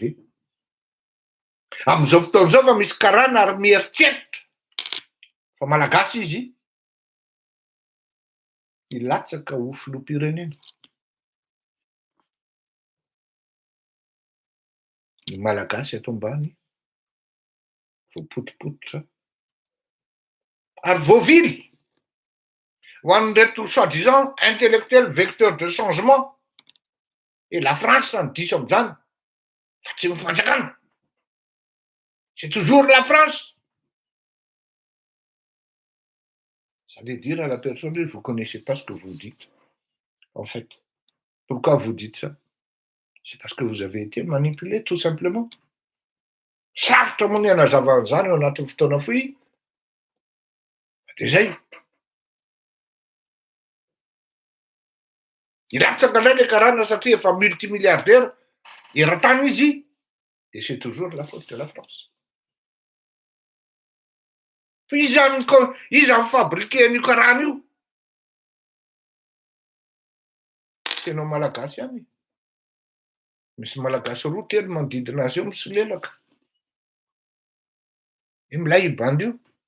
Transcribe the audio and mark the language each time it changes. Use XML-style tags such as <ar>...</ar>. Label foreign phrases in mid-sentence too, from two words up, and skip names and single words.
<mg>Amin'izao fotoan'izao fa misy karana ary mieritreritra fa malagasy izy hilatsaka ho filoham-pirenena. Ny malagasy ato ambany voapotipototra ary voavily ho an'ireto</mg> <fr>soi-disant intellectuel vecteur de changement. Et la France</fr> <mg>ny diso amin'izany fa tsy mifanjakana,</mg> <fr>c'est toujours la France. J'allais dire à la personne, vous ne connaissez pas ce que vous dites, en fait. Pourquoi vous dites ça? C'est parce que vous avez été manipulé, tout simplement.</fr> <mg>Sarotra moa ny hanazava an'izany ao anatin'ny fotoana fohy. Dia zay. Ilatsaka indray ilay karana satria efa multimilliardaire, eran-tany izy,</mg> <fr>et c'est toujours la faute de la France.</fr> <mg>Fa izy zany fabriqué an'io karana io. Tena malagasy ihany. Misy malagasy roa telo manodidina azy eo misolelaka. Milay bandy io.</mg>